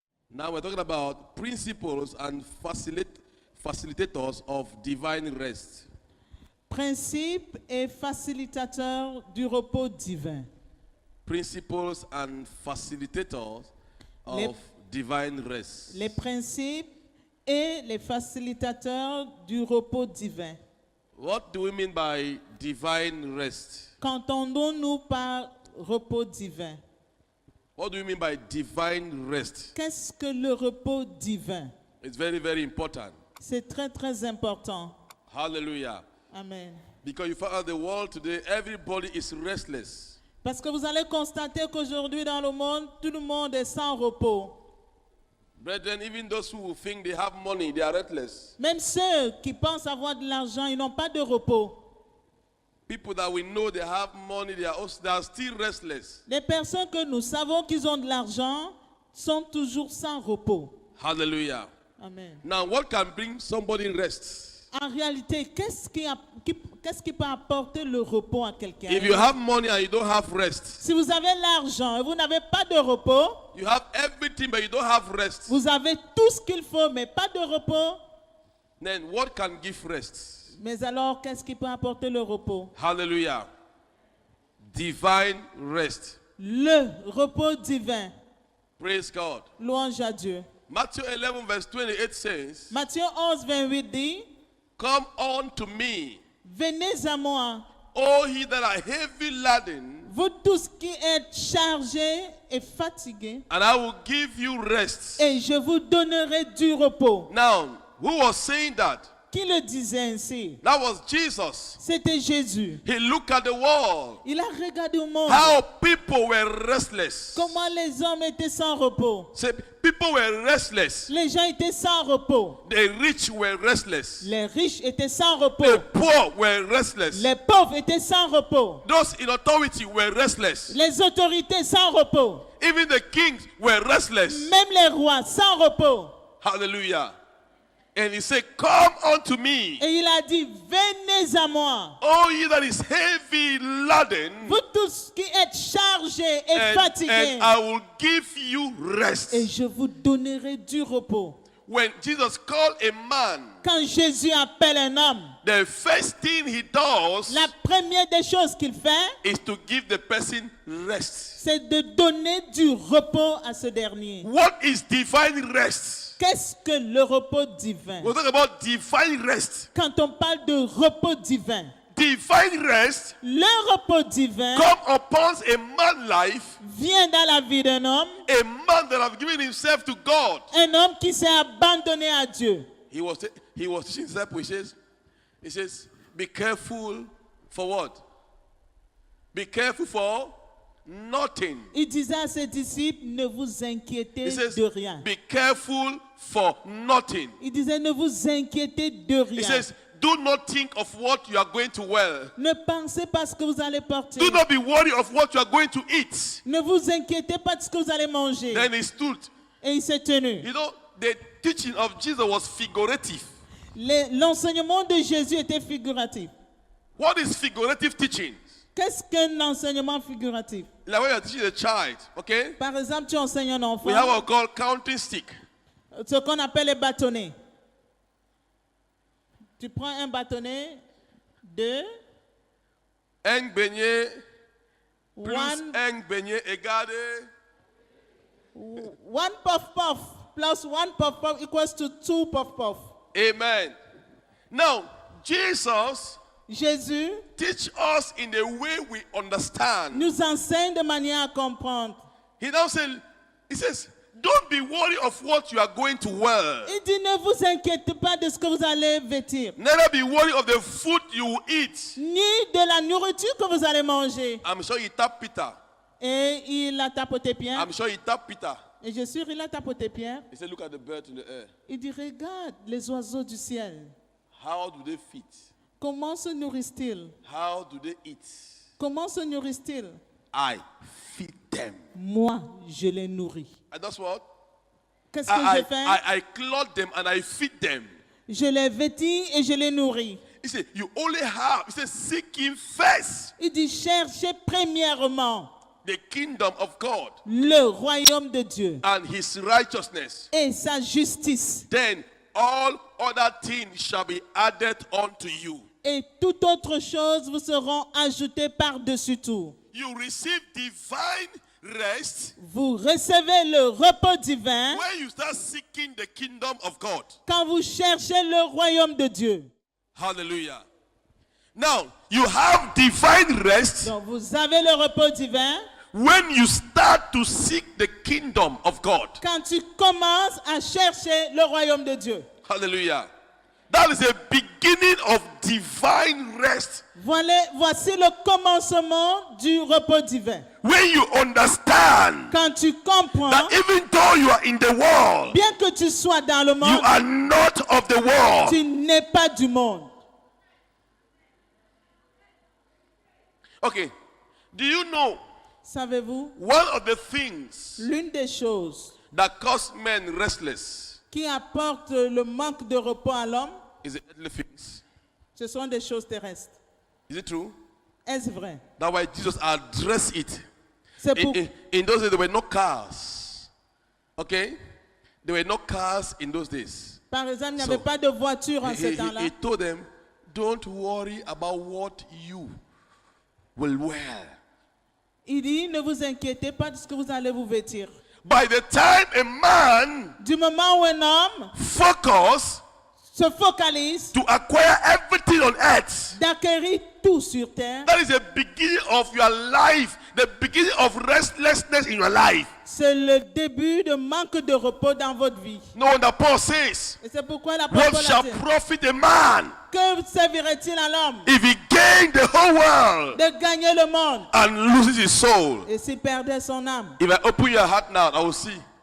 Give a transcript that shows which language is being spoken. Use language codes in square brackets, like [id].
[en] Now we're talking about principles and facilitators of divine rest. [fr] Principes et facilitateurs du repos divin. [en] Principles and facilitators [fr] Les- [en] of divine rest. [fr] Les principes et les facilitateurs du repos divin. [en] What do we mean by divine rest? [fr] Qu'entendons-nous par repos divin? [en] What do we mean by divine rest? [fr] Qu'est-ce que le repos divin? [en] It's very, very important. [fr] C'est très très important. [en] Hallelujah. Amen. Because you find out the world today, everybody is restless. [fr] Parce que vous allez constater qu'aujourd'hui dans le monde, tout le monde est sans repos. [en] Brethren, even those who think they have money, they are restless. [fr] Même ceux qui pensent avoir de l'argent, ils n'ont pas de repos. [en] People that we know they have money, they are still restless. [fr] Les personnes que nous savons qu'ils ont de l'argent sont toujours sans repos. [en] Hallelujah. Amen. Now, what can bring somebody rest? [fr] En réalité, qu'est-ce qui peut apporter le repos à quelqu'un? [en] If you have money and you don't have rest, [fr] Si vous avez l'argent et vous n'avez pas de repos, [en] you have everything but you don't have rest, [fr] vous avez tout ce qu'il faut mais pas de repos, [en] then what can give rest? [fr] mais alors qu'est-ce qui peut apporter le repos? [en] Hallelujah. Divine rest. [fr] Le repos divin. [en] Praise God. [fr] Louange à Dieu. [en] Matthew 11 verse 28 says, [fr] Matthieu 11, 28 dit, [en] Come unto me, [fr] venez à moi, [en] all ye that are heavy laden, [fr] vous tous qui êtes chargés et fatigués, [en] and I will give you rest. [fr] et je vous donnerai du repos. [en] Now, who was saying that? [fr] Qui le disait ainsi? [en] That was Jesus. [fr] C'était Jésus. [en] He looked at the world, [fr] Il a regardé au monde. [en] how people were restless. [fr] Comment les hommes étaient sans repos. [en] Say, people were restless. [fr] Les gens étaient sans repos. [en] The rich were restless. [fr] Les riches étaient sans [en] The [fr] repos. [en] poor were restless. [fr] Les pauvres étaient sans repos. [en] Those in authority were restless. [fr] Les autorités sans repos. [en] Even the kings were restless. [fr] Même les rois sans repos. [en] Hallelujah. And he said, Come unto me, [fr] Et il a dit, venez à moi. [en] all ye that is heavy laden, [fr] Vous tous qui êtes chargés et [en] and [fr] fatigués. [en] I will give you rest. [fr] Et je vous donnerai du repos. [en] When Jesus called a man, [fr] Quand Jésus appelle un homme, [en] the first thing he does [fr] la première des choses qu'il fait, [en] is to give the person rest. [fr] c'est de donner du repos à ce dernier. [en] What is divine rest? [fr] Qu'est-ce que le repos divin? [en] We're talking about divine rest. [fr] Quand on parle de repos divin, [en] Divine rest [fr] le repos divin [en] come upon a man's life, [fr] vient dans la vie d'un homme, [en] a man that has given himself to God. [fr] un homme qui s'est abandonné à Dieu. [en] He was teaching disciples. He says, be careful for what? Be careful for nothing. [fr] Il disait à ses disciples, ne vous inquiétez [en] He says, [fr] de rien. [en] be careful for nothing. [fr] Il disait, ne vous inquiétez de [en] He [fr] rien. [en] says, do not think of what you are going to wear. [fr] Ne pensez pas ce que vous allez porter. [en] Do not be worried of what you are going to eat. [fr] Ne vous inquiétez pas de ce que vous allez manger. [en] Then he stood. [fr] Et il s'est tenu. [en] You know, the teaching of Jesus was figurative. [fr] L'enseignement de Jésus était figuratif. [en] What is figurative teaching? [fr] Qu'est-ce qu'un enseignement figuratif? [en] Like when you are teaching a child, okay? [fr] Par exemple, tu enseignes un enfant, We have what we call counting stick. ce qu'on appelle les bâtonnets. Tu prends un bâtonnet, 2, Un beignet plus [en] one, [fr] un beignet égale. [en] one puff puff plus one puff puff equals to 2 puff puff. Amen. Now, Jesus [fr] Jésus [en] teach us in the way we understand. [fr] nous enseigne de manière à comprendre. [en] He now says, don't be worried of what you are going to wear. [fr] Il dit, ne vous inquiétez pas de ce que vous allez vêtir, [en] Neither be worried of the food you will eat. [fr] ni de la nourriture que vous allez manger. [en] I'm sure he tapped Peter. [fr] Et il a tapoté Pierre. [en] I'm sure he tapped Peter. [fr] Et je suis sûr, il a tapoté Pierre. [en] He said, look at the birds in the air. [fr] Il dit, regarde les oiseaux du ciel. [en] How do they feed? [fr] Comment se nourrissent-ils? [en] How do they eat? [fr] Comment se nourrissent-ils? [en] I feed them. [fr] Moi, je les nourris. [en] And that's what? [fr] Qu'est-ce que je fais? [en] I clothe them and I feed them. [fr] Je les vêtis et je les nourris. [en] He said, you only have, he said, seek him first. [fr] Il dit, cherchez premièrement [en] the kingdom of God [fr] le royaume de Dieu [en] and his righteousness, [fr] et sa justice, [en] then all other things shall be added unto you. [fr] et toute autre chose vous seront ajoutées par-dessus tout. [en] You receive divine rest [fr] Vous recevez le repos divin [en] when you start seeking the kingdom of God. [fr] quand vous cherchez le royaume de Dieu. [en] Hallelujah. Now, you have divine rest [fr] Donc vous avez le repos divin [en] when you start to seek the kingdom of God. [fr] quand tu commences à chercher le royaume de Dieu. [en] Hallelujah. That is a beginning of divine rest. [fr] Voici le commencement du repos divin. [en] When you understand [fr] Quand tu comprends, [en] that even though you are in the world, [fr] bien que tu sois dans le [en] you [fr] monde, [en] are not of the world. [fr] tu n'es pas du monde. [en] Okay. Do you know [fr] Savez-vous, [en] one of the things [fr] l'une des choses [en] that cause men restless [fr] qui apporte le manque de repos à l'homme, [en] is the earthly things? [fr] ce sont des choses terrestres. [en] Is it true? [fr] Est-ce vrai? [en] That's why Jesus addressed it. [fr] C'est pour... [en] In those days, there were no cars. Okay? There were no cars in those days. [fr] Par exemple, il n'y [en] So, [fr] avait pas de voiture en ce temps-là. [en] He told them, don't worry about what you will wear. [fr] Il dit, ne vous inquiétez pas de ce que vous allez vous vêtir. [en] By the time a man [fr] Du moment où un homme [en] focus [fr] se focalise [en] to acquire everything on earth, [fr] d'acquérir tout sur terre, [en] that is the beginning of your life, the beginning of restlessness in your life. [fr] c'est le début de manque de repos dans votre vie. [en] No wonder Paul says, [fr] Et c'est pourquoi l'apôtre [en] what [fr] Paul a [en] shall [fr] dit, [en] profit a man [fr] que servirait-il à l'homme [en] if he gain the whole world [fr] de gagner le monde [en] and loses his soul? [fr] et s'il perdait son âme? [en] If I open your heart now, I will see.